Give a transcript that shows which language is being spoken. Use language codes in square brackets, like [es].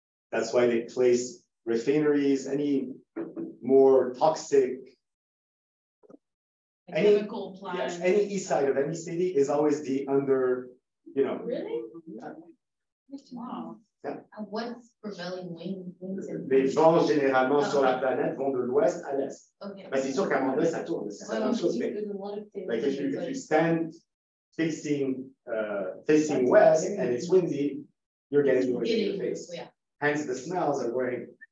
[en] That's why they place refineries, any more toxic, any east side of any city is always the under, you know. Really? Wow. Yeah. And what's prevailing winds? [fr] Les vents généralement sur la planète vont de l'ouest à l'est. [en] Okay. [fr] Ben, c'est sûr qu'à un moment donné, ça tourne. C'est la même chose. [en] Mais, like if you stand facing west and it's windy, you're getting wind in your face. Yeah. Hence the smells are going.